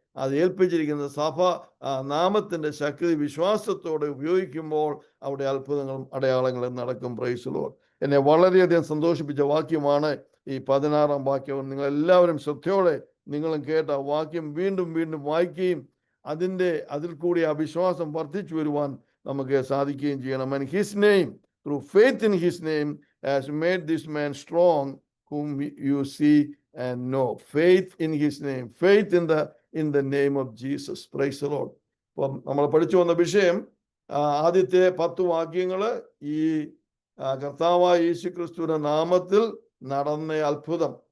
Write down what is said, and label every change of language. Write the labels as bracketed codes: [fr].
[ml] അത് ഏൽപ്പിച്ചിരിക്കുന്ന സഭ നാമത്തിൻ്റെ ശക്തി വിശ്വാസത്തോടെ ഉപയോഗിക്കുമ്പോൾ അവിടെ അത്ഭുതങ്ങളും അടയാളങ്ങളും നടക്കും. [en] Praise the lord. [ml] എന്നെ വളരെയധികം സന്തോഷിപ്പിച്ച വാക്യമാണ് ഈ 16-ാം വാക്യം. നിങ്ങൾ എല്ലാവരും ശ്രദ്ധയോടെ നിങ്ങളും കേട്ട വാക്യം വീണ്ടും വീണ്ടും വായിക്കുകയും അതിൽ കൂടി ആ വിശ്വാസം വർദ്ധിച്ചു വരുവാൻ നമുക്ക് സാധിക്കുകയും ചെയ്യണം. [en] And his name, through faith in his name, has made this man strong, whom you see and know. Faith in his name, faith in the name of Jesus. Praise the Lord. [ml] അപ്പം നമ്മൾ പഠിച്ചു വന്ന വിഷയം, ആദ്യത്തെ 10 വാക്യങ്ങൾ ഈ കർത്താവായ യേശു ക്രിസ്തുവിന്റെ നാമത്തിൽ നടന്ന അത്ഭുതം.